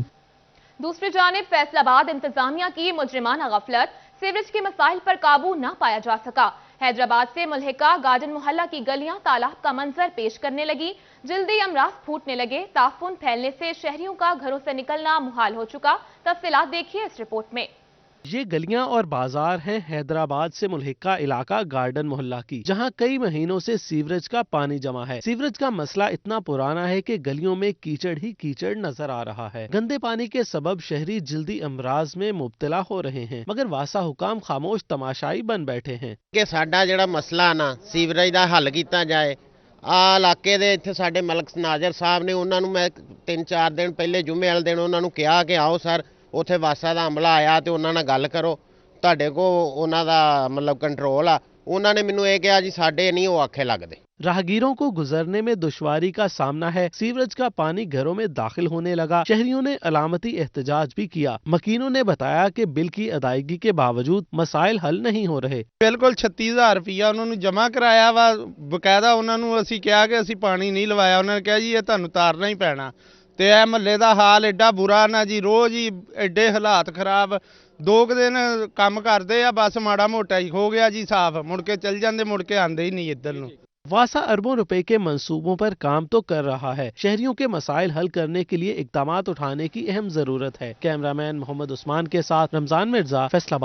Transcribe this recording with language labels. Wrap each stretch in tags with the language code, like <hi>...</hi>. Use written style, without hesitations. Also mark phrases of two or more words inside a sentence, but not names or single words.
<ur>دوسری جانب فیصل آباد انتظامیہ کی مجرمانہ غفلت، سیوریج کے مسائل پر قابو نہ پایا جا سکا. حیدرآباد سے ملحقہ گارڈن محلہ کی گلیاں تالاب کا منظر پیش کرنے لگی. جلدی امراض پھوٹنے لگے. تعفن پھیلنے سے شہریوں کا گھروں سے نکلنا محال ہو چکا. تفصیلات دیکھیے اس رپورٹ میں. یہ گلیاں اور بازار ہیں حیدرآباد سے ملحقہ علاقہ گارڈن محلہ کی، جہاں کئی مہینوں سے سیوریج کا پانی جمع ہے۔ سیوریج کا مسئلہ اتنا پرانا ہے کہ گلیوں میں کیچڑ ہی کیچڑ نظر آ رہا ہے۔ گندے پانی کے سبب شہری جلدی امراض میں مبتلا ہو رہے ہیں، مگر واسا حکام خاموش تماشائی بن بیٹھے ہیں</ur> <pa>کہ ساڈا جڑا مسئلہ نا سیوریج دا حل کیتا جائے۔ علاقے دے ਇੱਥੇ ਸਾਡੇ ਮਲਕ ਨਾਜ਼ਰ ਸਾਹਿਬ ਨੇ, ਉਹਨਾਂ ਨੂੰ ਮੈਂ 3-4 ਦਿਨ ਪਹਿਲੇ ਜੁਮੇ ਵਾਲੇ ਦਿਨ ਉਹਨਾਂ ਨੂੰ ਕਿਹਾ ਕਿ ਆਓ ਸਰ ਉੱਥੇ ਵਾਸਾ ਦਾ ਅਮਲਾ ਆਇਆ ਤੇ ਉਹਨਾਂ ਨਾਲ ਗੱਲ ਕਰੋ, ਤੁਹਾਡੇ ਕੋ ਉਹਨਾਂ ਦਾ ਮਤਲਬ ਕੰਟਰੋਲ ਆ। ਉਹਨਾਂ ਨੇ ਮੈਨੂੰ ਇਹ ਕਿਹਾ ਜੀ ਸਾਡੇ ਨਹੀਂ ਉਹ ਆਖੇ ਲੱਗਦੇ।</pa> <ur>راہگیروں کو گزرنے میں دشواری کا سامنا ہے، سیوریج کا پانی گھروں میں داخل ہونے لگا۔ شہریوں نے علامتی احتجاج بھی کیا۔ مکینوں نے بتایا کہ بل کی ادائیگی کے باوجود مسائل حل نہیں ہو رہے۔</ur> <pa>ਬਿਲਕੁਲ 36000 ਰੁਪਇਆ ਉਹਨਾਂ ਨੂੰ ਜਮ੍ਹਾਂ ਕਰਾਇਆ ਵਾ, ਬਕਾਇਦਾ ਉਹਨਾਂ ਨੂੰ ਅਸੀਂ ਕਿਹਾ ਕਿ ਅਸੀਂ ਪਾਣੀ ਨਹੀਂ ਲਵਾਇਆ, ਉਹਨਾਂ ਨੇ ਕਿਹਾ ਜੀ ਇਹ ਤੁਹਾਨੂੰ ਤਾਰਨਾ ਹੀ ਪੈਣਾ। ਤੇ ਇਹ ਮਹੱਲੇ ਦਾ ਹਾਲ ਐਡਾ ਬੁਰਾ ਨਾ ਜੀ, ਰੋਜ਼ ਹੀ ਐਡੇ ਹਾਲਾਤ ਖਰਾਬ। 2 ਦਿਨ ਕੰਮ ਕਰਦੇ ਆ, ਬਸ ਮਾੜਾ ਮੋਟਾ ਹੀ ਹੋ ਗਿਆ ਜੀ ਸਾਫ਼, ਮੁੜ ਕੇ ਚੱਲ ਜਾਂਦੇ, ਮੁੜ ਕੇ ਆਂਦੇ ਹੀ نہیں ਇੱਧਰ ਨੂੰ۔</pa> <ur>واسا اربوں روپے کے منصوبوں پر کام تو کر رہا ہے، شہریوں کے مسائل حل کرنے کے لیے اقدامات اٹھانے کی اہم ضرورت ہے۔ کیمرہ مین محمد عثمان کے ساتھ رمضان مرزا، فیصل آباد۔</ur>